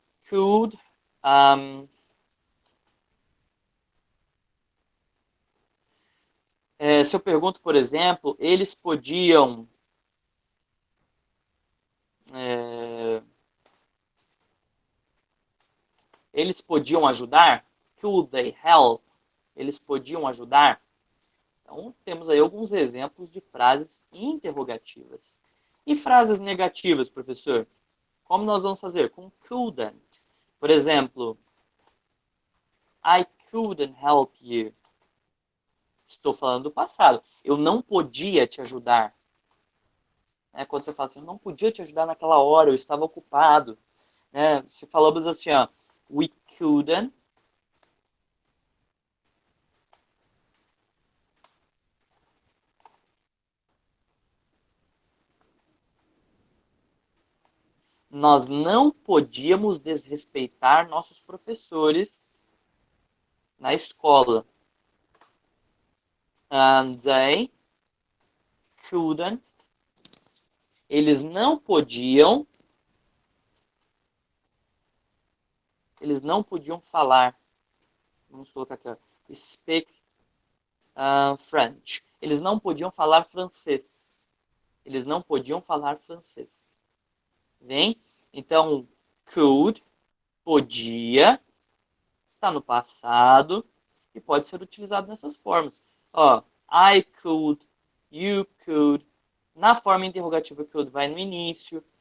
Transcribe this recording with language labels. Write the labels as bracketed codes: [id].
[pt] Could, se eu pergunto, por exemplo, eles podiam é, eles podiam ajudar? [en] Could they help? [pt] Eles podiam ajudar? Então, temos aí alguns exemplos de frases interrogativas. E frases negativas, professor? Como nós vamos fazer? Com couldn't. Por exemplo, [en] I couldn't help you. [pt] Estou falando do passado. Eu não podia te ajudar. Quando você fala assim, eu não podia te ajudar naquela hora, eu estava ocupado. Se falamos assim, ó, [en] we couldn't. [pt] Nós não podíamos desrespeitar nossos professores na escola. [en] And they couldn't. [pt] Eles não podiam. Eles não podiam falar. Vamos colocar aqui, ó, [en] speak French. [pt] Eles não podiam falar francês. Eles não podiam falar francês. Vem? Então, could, podia, está no passado e pode ser utilizado nessas formas. Ó, [en] I could, you could. [pt] Na forma interrogativa, could vai no início.